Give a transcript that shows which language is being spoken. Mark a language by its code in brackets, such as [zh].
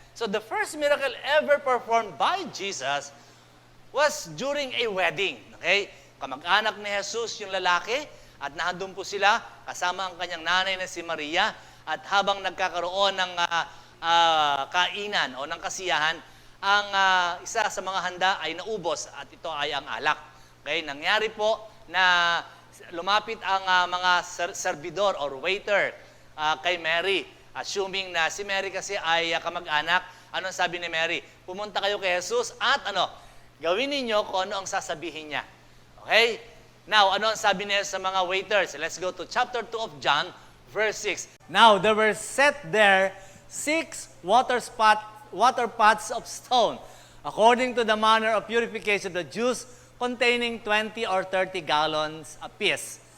[en] So, the first miracle ever performed by Jesus was during a wedding. Okay? [tl] Kamag-anak ni Jesus yung lalaki at nandun po sila kasama ang kanyang nanay na si Maria at habang nagkakaroon ng kainan o ng kasiyahan, ang isa sa mga handa ay naubos at ito ay ang alak. Okay? Nangyari po na lumapit ang mga servidor or waiter kay Mary. Assuming na si Mary kasi ay kamag-anak, anong sabi ni Mary? Pumunta kayo kay Jesus at gawin ninyo kung ano ang sasabihin niya. Okay? Now, ano ang sabi niya sa mga waiters? [en] Let's go to chapter 2 of John, verse 6. Now, there were set there 6 water pots of stone, according to the manner of purification of the Jews, containing 20 or 30 gallons apiece.